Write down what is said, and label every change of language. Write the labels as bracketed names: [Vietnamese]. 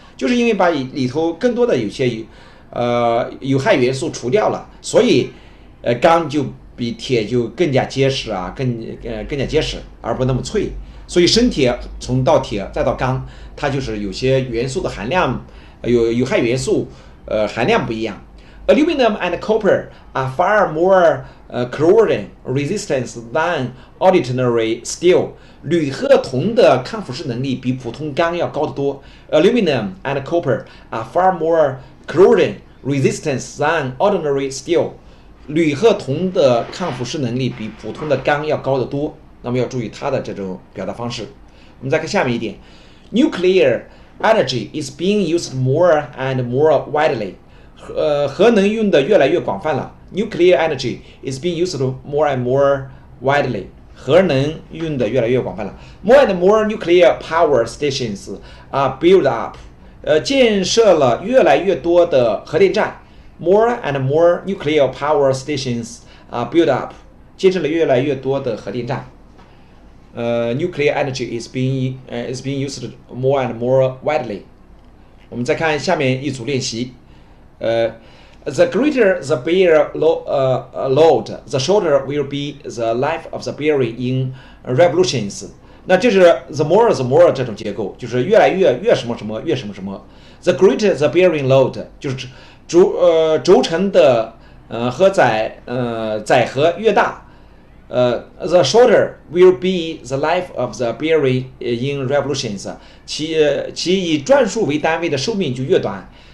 [Chinese] 就是因为把里头更多的有些有害元素除掉了，所以钢就比铁就更加结实啊，更加结实，而不那么脆。所以生铁从到铁再到钢，它就是有些元素的含量有害元素含量不一样。 [English] Aluminum and copper are far more corrosion resistant than ordinary steel. [Chinese] 铝和铜的抗腐蚀能力比普通钢要高得多。 [English] Aluminum and copper are far more corrosion resistant than ordinary steel. [Chinese] 铝和铜的抗腐蚀能力比普通的钢要高得多。那么要注意它的这种表达方式。我们再看下面一点 [English] ，Nuclear energy is being used more and more widely. [Chinese] 核能用的越来越广泛了。 [English] Nuclear energy is being used more and more widely. [Chinese] 核能用的越来越广泛了。 [English] More and more nuclear power stations are built up. [Chinese] 建设了越来越多的核电站。 [English] More and more nuclear power stations are built up. [Chinese] 建设了越来越多的核电站。 [English] Nuclear energy is being used more and more widely. [Chinese] 我们再看下面一组练习。 [English] The greater the bear load, the shorter will be the life of the bearing in revolutions. [Chinese] 那这是 the more 这种结构，就是越来越什么什么越什么什么。 [English] The greater the bearing load [Chinese] 就是轴承的和载荷越大。 [English] The shorter will be the life of the bearing in revolutions. [Chinese] 其以转数为单位的寿命就越短。